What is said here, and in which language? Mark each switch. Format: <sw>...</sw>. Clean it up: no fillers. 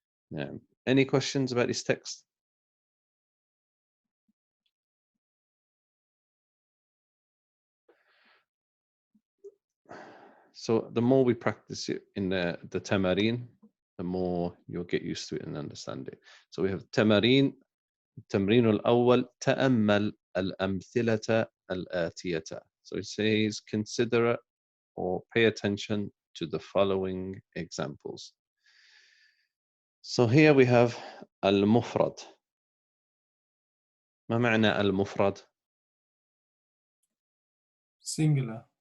<en>Now, any questions about this text? So the more we practice it in the tamarin, the more you'll get used to it and understand it. So we have tamarin.</en> <ar>التمرين الأول تأمل الأمثلة الآتية.</ar> <en>So it says consider or pay attention to the following examples. So here we have المفرد.</en> <ar>ما معنى المفرد?</ar> <en>Singular.</en>